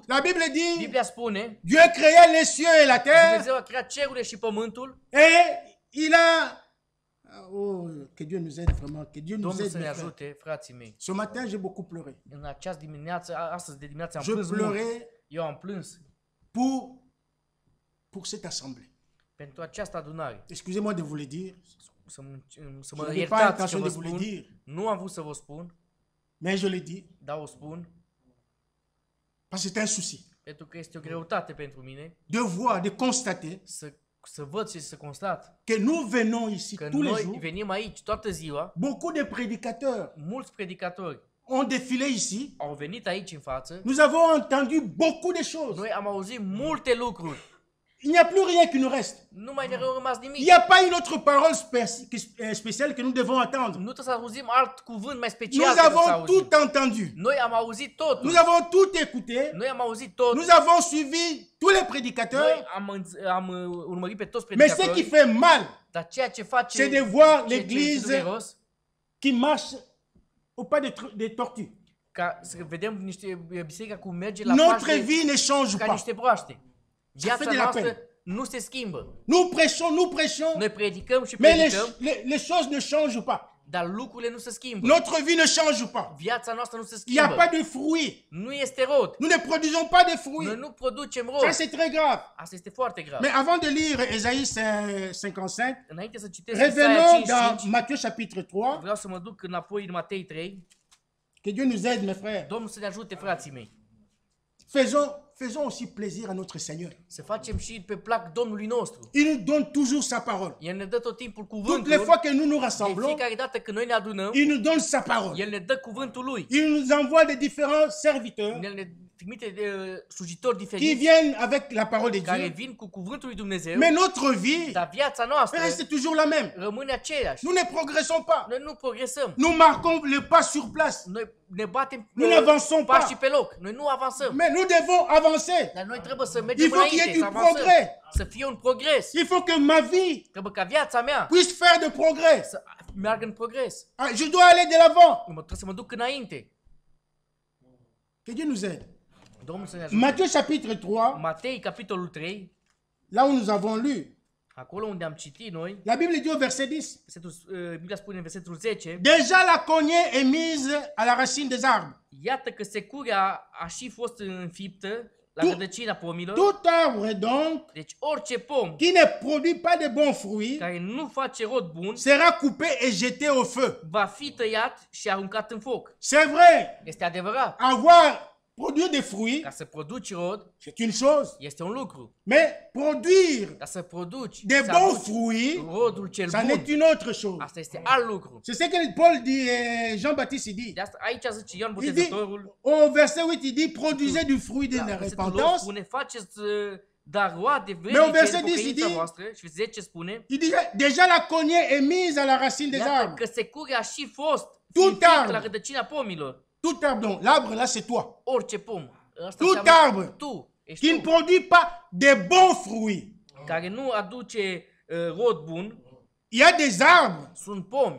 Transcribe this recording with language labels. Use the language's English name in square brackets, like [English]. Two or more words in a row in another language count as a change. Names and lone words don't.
[French] la Bible dit, [Romanian] Biblia spune, [French] Dieu créa les cieux et la terre [Romanian] Dumnezeu a creat cerurile și pământul. [French] et il a... Oh, que Dieu nous aide vraiment, que Dieu nous [Romanian] Domnul [French] aide. [Romanian] să ne [French] mes frères. [Romanian] ajute, frații mei. [French] Ce matin, j'ai beaucoup pleuré. [Romanian] În această dimineață, astăzi de dimineață am [French] Je [Romanian] plâns mult. [French] pleurais [Romanian] Eu am plâns [French] pour cette assemblée. [Romanian] pentru această adunare. [French] Excusez-moi de vous le dire. [Romanian] Să [French] Je [Romanian] mă [French] n'avais pas [Romanian] iertați că [French] l'intention [Romanian] vă [French] de vous le [Romanian] spun. [French] dire, [Romanian] Nu am vrut să vă spun, [French] mais je le dis [Romanian] dar o spun [French] parce que c'est un souci [Romanian] pentru că este o greutate pentru mine [French] de voir, de constater [Romanian] să să văd și să constat [French] que nous venons ici [Romanian] că [French] tous les [Romanian] noi [French] jours. [Romanian] venim aici toată ziua, [French] Beaucoup de prédicateurs [Romanian] mulți predicatori [French] ont défilé ici. [Romanian] au venit aici în față, [French] Nous avons entendu beaucoup de choses. [Romanian] noi am auzit multe lucruri, [French] Il n'y a plus rien qui nous reste. [Romanian] nu mai ne rămas [French] Il [Romanian] nimic. [French] n'y a pas une autre parole spéciale que nous devons attendre. [Romanian] Nu trebuie să auzim alt cuvânt mai [French] Nous [Romanian] special decât să [French] avons [Romanian] auzim. [French] tout entendu. [Romanian] Noi am auzit totul. [French] Nous avons tout écouté. [Romanian] Noi am auzit tot. [French] Nous avons suivi tous les [Romanian] Noi [French] prédicateurs. [Romanian] am urmărit pe toți [French] Mais ce qui [Romanian] predicatori. [French] fait mal, [Romanian] Dar ceea ce face [French] c'est de voir [Romanian] ce [French] l'église [Romanian] dureros, [French] qui marche au pas des tortues. [Romanian] ca să vedem niște biserica cum merge la [French] Notre [Romanian] paște [French] vie ne change [Romanian] ca [French] pas. [Romanian] niște broaște. Viața [French] fait de la [Romanian] noastră [French] peine. [Romanian] nu se schimbă. [French] Nous prêchons, [Romanian] Noi predicăm și [French] mais [Romanian] predicăm, [French] les choses ne changent pas. [Romanian] dar lucrurile nu se schimbă. [French] Notre vie ne change pas. [Romanian] Viața noastră nu se [French] Il n'y a [Romanian] schimbă. [French] pas de fruits. [Romanian] Nu este rod. [French] Nous ne produisons pas de [Romanian] Noi [French] fruits. [Romanian] nu producem [French] Ça, [Romanian] rod. [French] c'est très grave. [Romanian] Asta este foarte grav. [French] Mais avant de lire Ésaïe 55, [Romanian] Înainte să citesc Isaia [French] revenons dans [Romanian] 55, [French] Matthieu chapitre 3. [Romanian] vreau să mă duc înapoi în Matei 3. [French] Que Dieu nous aide, mes frères. [Romanian] Domnul să ne ajute, frații mei. [French] Faisons aussi plaisir à notre Seigneur. [Romanian] Să facem și pe plac Domnului nostru. [French] Il nous donne toujours sa parole. [Romanian] El ne dă tot timpul [French] Toutes [Romanian] cuvântul. [French] les fois que nous nous [Romanian] De [French] rassemblons, [Romanian] fiecare dată când noi ne adunăm, [French] il nous donne sa parole. [Romanian] El ne dă cuvântul lui. [French] Il nous envoie des différents serviteurs [Romanian] El ne trimite slujitori [French] qui [Romanian] diferiți [French] viennent avec la parole de [Romanian] care [French] Dieu. [Romanian] vin cu cuvântul lui Dumnezeu, [French] Mais notre vie [Romanian] dar viața noastră [French] reste toujours la même. [Romanian] rămâne aceeași. [French] Nous ne progressons pas. [Romanian] Noi nu progresăm. [French] Nous marquons le pas sur place. [Romanian] Noi ne batem [French] Nu n'avançons pas. [Romanian] pașii pe loc. Noi nu avansăm. [French] Mais nous devons avancer. [Romanian] Dar noi trebuie să mergem [French] Il faut qu'il y ait [Romanian] înainte, să [French] du [Romanian] avansăm. [French] progrès. [Romanian] Să fie un progres. [French] Il faut que ma vie [Romanian] Trebuie ca viața mea [French] puisse faire de progrès. [Romanian] să meargă în progres. [French] Ah, je dois aller de l'avant. [Romanian] Trebuie să mă duc înainte. [French] Que Dieu nous aide. [Romanian] Domnul să ne ajute. [French] Matthieu chapitre 3, [Romanian] Matei, capitolul 3, [French] là où nous avons lu, [Romanian] acolo unde am citit noi, [French] la Bible dit au verset 10, [Romanian] Biblia spune în versetul 10, [French] déjà la cognée est mise à la racine des arbres. [Romanian] iată că securea a și fost înfiptă la [French] Tu- [Romanian] rădăcina pomilor. [French] Tout arbre donc [Romanian] Deci orice pom [French] qui ne produit pas de bons fruits [Romanian] care nu face rod bun [French] sera coupé et jeté au feu. [Romanian] va fi tăiat și aruncat în foc. [French] C'est vrai, [Romanian] Este adevărat. [French] produire des fruits, [Romanian] Ca să produci rod [French] c'est une chose. [Romanian] este un lucru. [French] Mais produire [Romanian] Ca să produci [French] des [Romanian] să [French] bons [Romanian] aduci [French] fruits, [Romanian] rodul cel [French] ça [Romanian] bun, [French] n'est une autre chose. [Romanian] asta este alt lucru. [French] C'est ce que Paul dit, Jean-Baptiste il dit. [Romanian] De asta aici zice Ioan [French] Il dit, [Romanian] Botezătorul, [French] au verset 8, il dit, produisez du fruit de la [Romanian] la versetul 8 [French] repentance. [Romanian] spune, faceți dar roade [French] Mais au [Romanian] vrednice [French] verset [Romanian] de [French] 10 il [Romanian] pocăința [French] dit- [Romanian] voastră. Și 10 spune, [French] Il dit, déjà la cognée est mise à la racine des [Romanian] iată [French] arbres. [Romanian] că securea a și fost [French] Tout [Romanian] fiind [French] arbre. [Romanian] la rădăcina pomilor. [French] Tout arbre, donc l'arbre là c'est toi, [Romanian] Orice pom. Asta [French] Tout [Romanian] înseamnă [French] arbre. [Romanian] tu. Ești [French] qui ne [Romanian] tu, [French] produit pas de bons fruits. [Romanian] care nu aduce rod bun. [French] Il y a des arbres [Romanian] Sunt pomi